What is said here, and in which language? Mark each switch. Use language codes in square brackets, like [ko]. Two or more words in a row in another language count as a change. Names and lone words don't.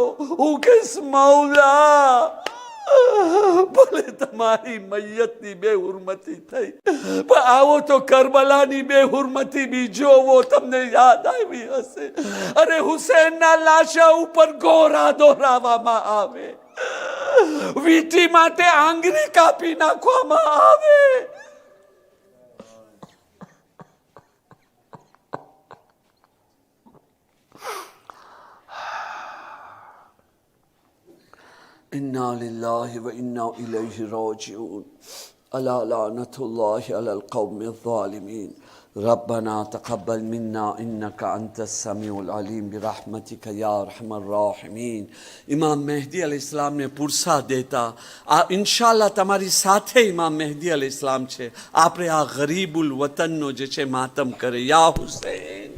[gu] હું કહીશ, મૌલા, ભલે તમારી મૈયતની બેહુરમતી થઈ, પણ આવો તો કરબલાની બેહુરમતી બી જોવો, તમને યાદ આવી હશે. અરે, હુસૈનના લાશા ઉપર ગોરા દોરાવવામાં આવે, વીંટી માટે આંગળી કાપી નાખવામાં આવે. [ar] إنا لله وإنا إليه راجعون ألا لعنة الله على القوم الظالمين ربنا تقبل منا إنك أنت السميع العليم برحمتك يا أرحم الراحمين. [gu] ઇમામ મહેદી અલૈહિસ્સલામને પુરસા દેતા, આ ઇન્શાલ્લાહ તમારી સાથે ઇમામ મહેદી અલૈહિસ્સલામ છે. આપણે આ ગરીબુલ વતનનો જે છે માતમ કરે. યા હુસૈન,